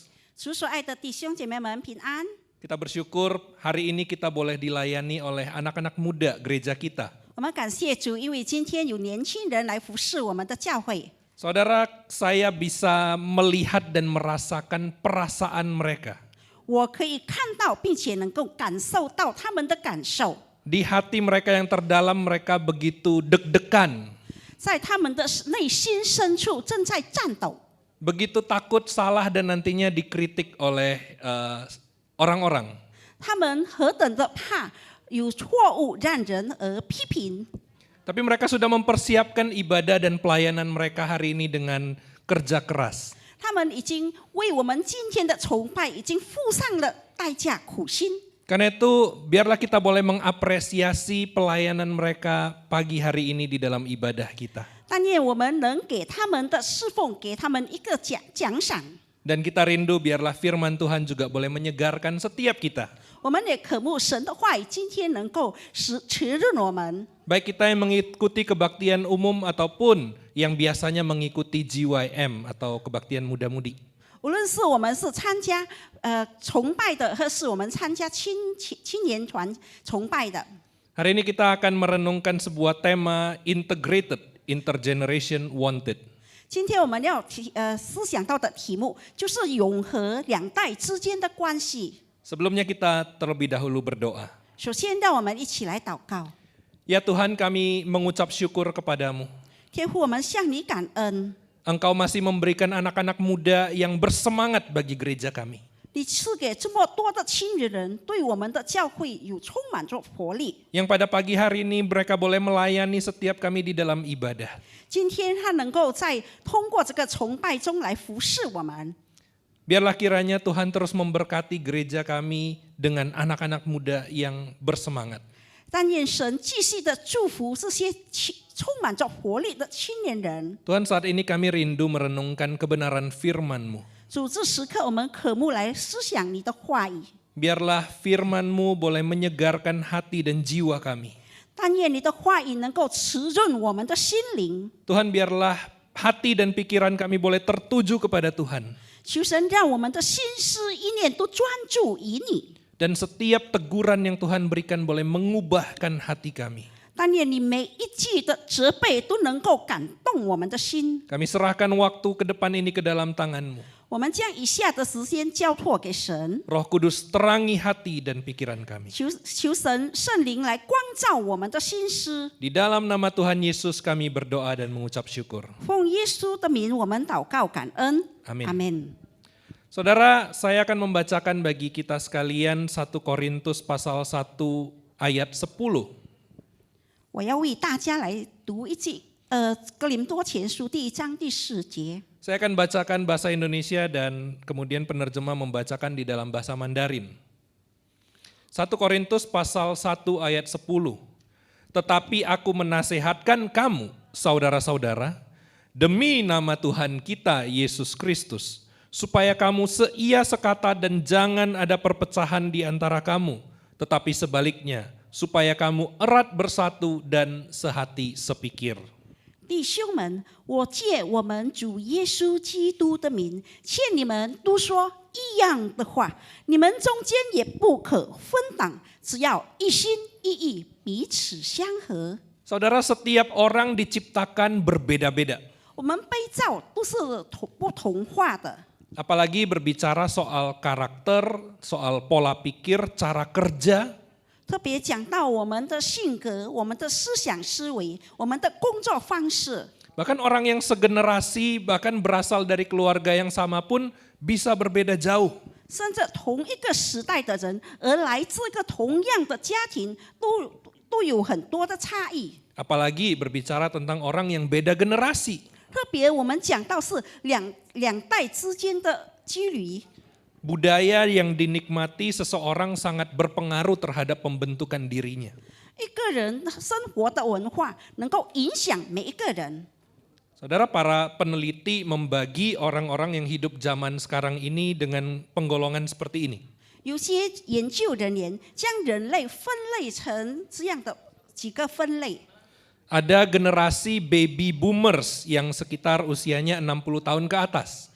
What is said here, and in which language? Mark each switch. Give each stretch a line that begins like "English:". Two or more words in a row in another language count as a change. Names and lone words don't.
Chinese: 主所爱的弟兄姐妹们平安。
Indonesian: Kita bersyukur hari ini kita boleh dilayani oleh anak-anak muda gereja kita.
Chinese: 我们感谢主，因为今天有年轻人来服侍我们的教会。
Indonesian: Saudara, saya bisa melihat dan merasakan perasaan mereka.
Chinese: 我可以看到并且能够感受到他们的感受。
Indonesian: Di hati mereka yang terdalam mereka begitu deg-degan.
Chinese: 在他们的内心深处正在颤抖。
Indonesian: begitu takut salah dan nantinya dikritik oleh orang-orang.
Chinese: 他们何等的怕有错误让人而批评，
Indonesian: Tapi mereka sudah mempersiapkan ibadah dan pelayanan mereka hari ini dengan kerja keras.
Chinese: 他们已经为我们今天的崇拜已经付上了代价，苦心。
Indonesian: Karena itu biarlah kita boleh mengapresiasi pelayanan mereka pagi hari ini di dalam ibadah kita.
Chinese: 但愿我们能给他们的侍奉，给他们一个奖赏。
Indonesian: Dan kita rindu biarlah firman Tuhan juga boleh menyegarkan setiap kita.
Chinese: 我们也渴慕神的话语，今天能够持润我们。
Indonesian: Baik kita yang mengikuti kebaktian umum ataupun yang biasanya mengikuti GYM atau kebaktian muda-mudi.
Chinese: 无论是我们是参加崇拜的，或是我们参加青年团崇拜的，
Indonesian: Hari ini kita akan merenungkan sebuah tema
English: integrated, intergeneration wanted.
Chinese: 今天我们要思想到的题目就是永和两代之间的关系。
Indonesian: Sebelumnya kita terlebih dahulu berdoa.
Chinese: 首先，让我们一起来祷告。
Indonesian: Ya Tuhan, kami mengucap syukur kepadamu.
Chinese: 天父，我们向你感恩，
Indonesian: Engkau masih memberikan anak-anak muda yang bersemangat bagi gereja kami.
Chinese: 你赐给这么多的青年人，对我们的教会有充满着活力。
Indonesian: Yang pada pagi hari ini mereka boleh melayani setiap kami di dalam ibadah.
Chinese: 今天他能够通过这个崇拜中来服侍我们。
Indonesian: Biarlah kiranya Tuhan terus memberkati gereja kami dengan anak-anak muda yang bersemangat.
Chinese: 但愿神继续的祝福这些充满着活力的青年人。
Indonesian: Tuhan, saat ini kami rindu merenungkan kebenaran firman-Mu.
Chinese: 主，这时刻我们渴慕来思想你的话语。
Indonesian: Biarlah firman-Mu boleh menyegarkan hati dan jiwa kami.
Chinese: 但愿你的话语能够滋润我们的心灵。
Indonesian: Tuhan, biarlah hati dan pikiran kami boleh tertuju kepada Tuhan.
Chinese: 求神让我们的心思意念都专注于你。
Indonesian: Dan setiap teguran yang Tuhan berikan boleh mengubahkan hati kami.
Chinese: 但愿你每一句的责备都能够感动我们的心。
Indonesian: Kami serahkan waktu ke depan ini ke dalam tangan-Mu.
Chinese: 我们将以下的时间交托给神，
Indonesian: Roh Kudus, terangi hati dan pikiran kami.
Chinese: 求神圣灵来光照我们的心思。
Indonesian: Di dalam nama Tuhan Yesus kami berdoa dan mengucap syukur.
Chinese: 奉耶稣的名，我们祷告感恩。
Indonesian: Amin.
Chinese: 阿门。
Indonesian: Saudara, saya akan membacakan bagi kita sekalian 1 Korintus pasal 1 ayat 10.
Chinese: 我要为大家来读一句，哥林多前书第1章第4节。
Indonesian: Saya akan bacakan bahasa Indonesia dan kemudian penerjemah membacakan di dalam bahasa Mandarin. 1 Korintus pasal 1 ayat 10. Tetapi aku menasehatkan kamu, saudara-saudara, demi nama Tuhan kita Yesus Kristus, supaya kamu seia sekata dan jangan ada perpecahan di antara kamu, tetapi sebaliknya, supaya kamu erat bersatu dan sehati sepikir.
Chinese: 弟兄们，我借我们主耶稣基督的名，劝你们都说一样的话，你们中间也不可分党，只要一心一意，彼此相合。
Indonesian: Saudara, setiap orang diciptakan berbeda-beda.
Chinese: 我们被造都是不同化的。
Indonesian: Apalagi berbicara soal karakter, soal pola pikir, cara kerja.
Chinese: 特别讲到我们的性格、我们的思想思维、我们的工作方式，
Indonesian: Bahkan orang yang segenerasi, bahkan berasal dari keluarga yang sama pun bisa berbeda jauh.
Chinese: 甚至同一个时代的人，而来自一个同样的家庭，都有很多的差异。
Indonesian: Apalagi berbicara tentang orang yang beda generasi.
Chinese: 特别我们讲到是两代之间的距离，
Indonesian: Budaya yang dinikmati seseorang sangat berpengaruh terhadap pembentukan dirinya.
Chinese: 一个人生活的文化能够影响每一个人。
Indonesian: Saudara, para peneliti membagi orang-orang yang hidup zaman sekarang ini dengan penggolongan seperti ini.
Chinese: 有些研究人员将人类分类成这样的几个分类。
Indonesian: Ada generasi
English: baby boomers
Indonesian: yang sekitar usianya 60 tahun ke atas.